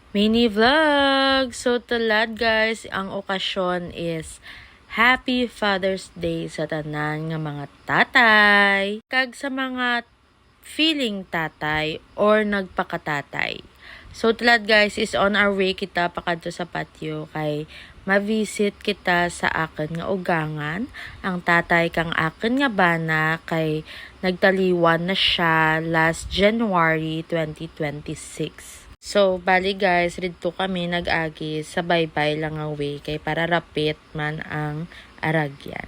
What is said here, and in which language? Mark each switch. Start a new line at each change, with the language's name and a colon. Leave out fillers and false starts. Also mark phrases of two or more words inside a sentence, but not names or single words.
English: Mini vlog!
Hiligaynon: So, tulad guys, ang okasyon is
English: Happy Father's Day
Hiligaynon: sa tanan nga mga tatay. Kag sa mga feeling tatay or nagpakatatay. So, tulad guys,
English: is on our way
Hiligaynon: kita pakadto sa patio kay ma-visit kita sa akin nga ugangan. Ang tatay kang akin nga bana kay nagtaliwan na siya
English: last January 2026.
Hiligaynon: So, bali guys, dito kami nag-agi sa baybay lang ang way kay para rapit man ang aragyan.